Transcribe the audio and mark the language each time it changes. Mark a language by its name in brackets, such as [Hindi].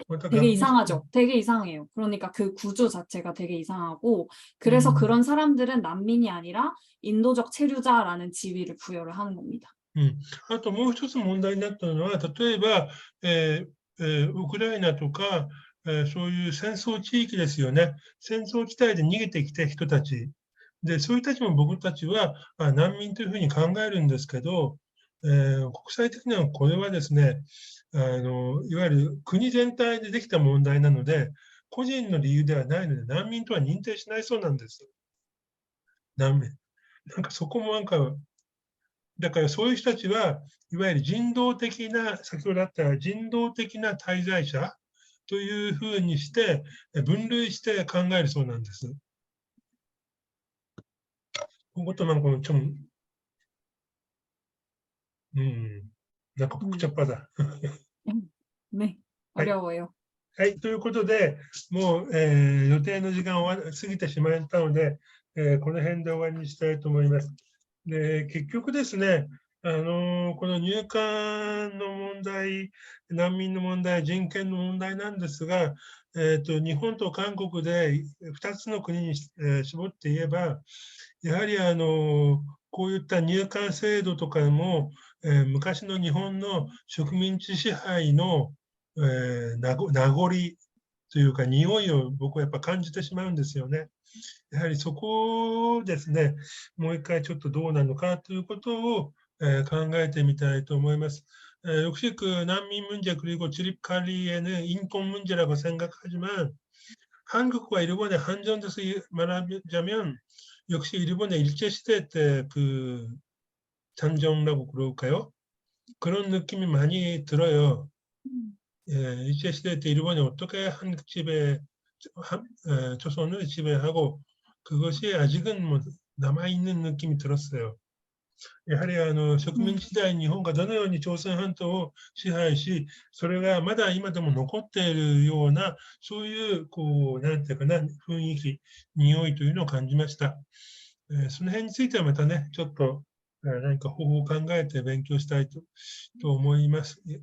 [Korean] 되게 이상하죠. 되게 이상해요. 그러니까 그 구조 자체가 되게 이상하고 그래서 그런 사람들은 난민이 아니라 인도적 체류자라는 지위를 부여를 하는 겁니다. [Japanese] あともう一つ問題になったのは、例えば、ウクライナとか、そういう戦争地域ですよね。戦争地帯で逃げてきた人たち。で、そういう人たちも僕たちは難民というふうに考えるんですけど、国際的にはこれはですね、いわゆる国全体でできた問題なので、個人の理由ではないので、難民とは認定しないそうなんです。難民。なんかそこもなんか、だからそういう人たちはいわゆる人道的な、先ほどあった人道的な滞在者というふうにして分類して考えるそうなんです。 [Korean] 그것도 많고 좀, [Japanese] なんか [Korean] 복잡하다. 네, 어려워요. [Japanese] はい、ということで、もう、予定の時間を過ぎてしまったので、この辺で終わりにしたいと思います。で、結局ですね、この入管の問題、難民の問題、人権の問題なんですが、日本と韓国で2つの国に絞って言えば、やはりこういった入管制度とかも、昔の日本の植民地支配の、名残というか匂いを僕はやっぱ感じてしまうんですよね。やはりそこをですね、もう一回ちょっとどうなのかということを考えてみたいと思います. [Korean] 역시 그 난민 문제 그리고 출입 관리에는 인권 문제라고 생각하지만 한국과 일본의 한전에서 말하자면 역시 일본의 일제시대 때 그 장정이라고 그럴까요? 그런 느낌이 많이 들어요. 일제시대 때 일본이 어떻게 한국 지배 조선을 지배하고 그것이 아직은 뭐 남아있는 느낌이 들었어요. [Japanese] やはり植民地時代日本がどのように朝鮮半島を支配し、それがまだ今でも残っているような、そういうこうなんていうかな雰囲気、匂いというのを感じました。その辺についてはまたね、ちょっと何か方法を考えて勉強したいと思います。